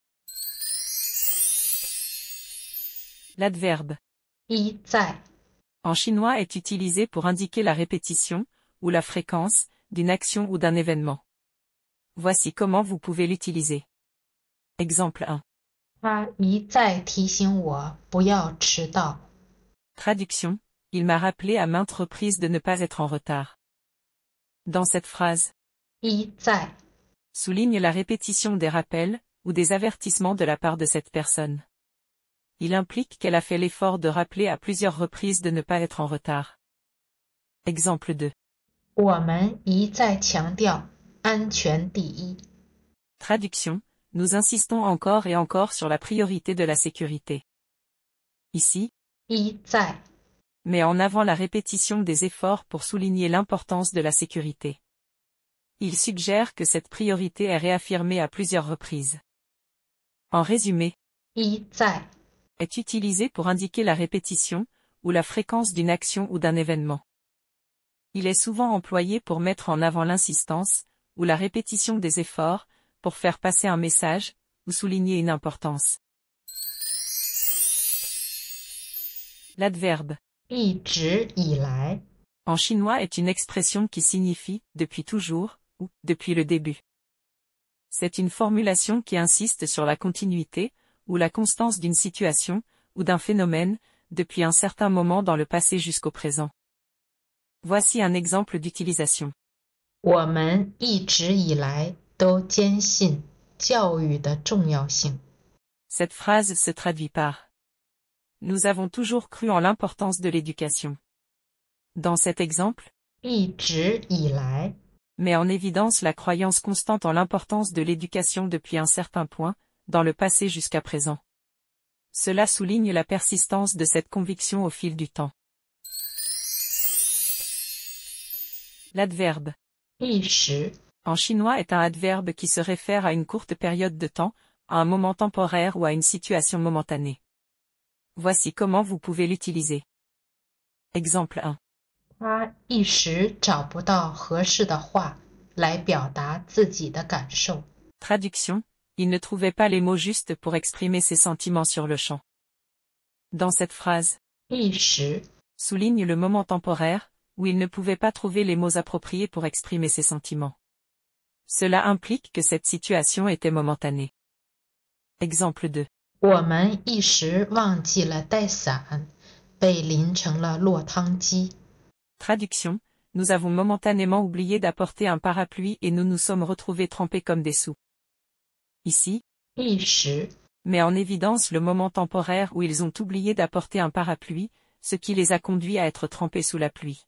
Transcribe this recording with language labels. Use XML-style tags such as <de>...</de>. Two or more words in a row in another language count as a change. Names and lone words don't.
<fr>L'adverbe</fr> <zh>一再</zh> <fr>en chinois est utilisé pour indiquer la répétition, ou la fréquence, d'une action ou d'un événement. Voici comment vous pouvez l'utiliser. Exemple 1.</fr> <zh>他一再提醒我不要迟到。</zh> <fr>Traduction, il m'a rappelé à maintes reprises de ne pas être en retard. Dans cette phrase,</fr> <zh>一再</zh> <fr>souligne la répétition des rappels, ou des avertissements de la part de cette personne. Il implique qu'elle a fait l'effort de rappeler à plusieurs reprises de ne pas être en retard. Exemple 2.</fr> <zh>我们一再强调安全第一。</zh> <fr>Traduction, nous insistons encore et encore sur la priorité de la sécurité. Ici,</fr> <zh>一再</zh> <fr>met en avant la répétition des efforts pour souligner l'importance de la sécurité. Il suggère que cette priorité est réaffirmée à plusieurs reprises. En résumé,</fr> <zh>一再</zh> <fr>est utilisé pour indiquer la répétition, ou la fréquence d'une action ou d'un événement. Il est souvent employé pour mettre en avant l'insistance, ou la répétition des efforts, pour faire passer un message, ou souligner une importance. L'adverbe</fr> <zh>一直以来</zh> <fr>en chinois est une expression qui signifie « depuis toujours » ou « depuis le début ». C'est une formulation qui insiste sur la continuité, ou la constance d'une situation, ou d'un phénomène, depuis un certain moment dans le passé jusqu'au présent. Voici un exemple d'utilisation.</fr> <zh>我们一直以来都坚信教育的重要性。</zh> <fr>Cette phrase se traduit par Nous avons toujours cru en l'importance de l'éducation. Dans cet exemple,</fr> <zh>一直以来，</zh> <fr>met en évidence la croyance constante en l'importance de l'éducation depuis un certain point, dans le passé jusqu'à présent. Cela souligne la persistance de cette conviction au fil du temps. L'adverbe</fr> <zh>一时</zh> <fr>en chinois est un adverbe qui se réfère à une courte période de temps, à un moment temporaire ou à une situation momentanée. Voici comment vous pouvez l'utiliser. Exemple 1.</fr> <zh>他一时找不到合适的话来表达自己的感受。</zh> <fr>Traduction, il ne trouvait pas les mots justes pour exprimer ses sentiments sur le champ. Dans cette phrase,</fr> <zh>一时</zh> <fr>souligne le moment temporaire, où il ne pouvait pas trouver les mots appropriés pour exprimer ses sentiments. Cela implique que cette situation était momentanée. Exemple 2.</fr> <zh>我们一时忘记了带伞，被淋成了落汤鸡。</zh> <fr>Traduction, nous avons momentanément oublié d'apporter un parapluie et nous nous sommes retrouvés trempés comme des sous. Ici,</fr> <zh>一时</zh> <fr>met en évidence le moment temporaire où ils ont oublié d'apporter un parapluie, ce qui les a conduits à être trempés sous la pluie.</fr>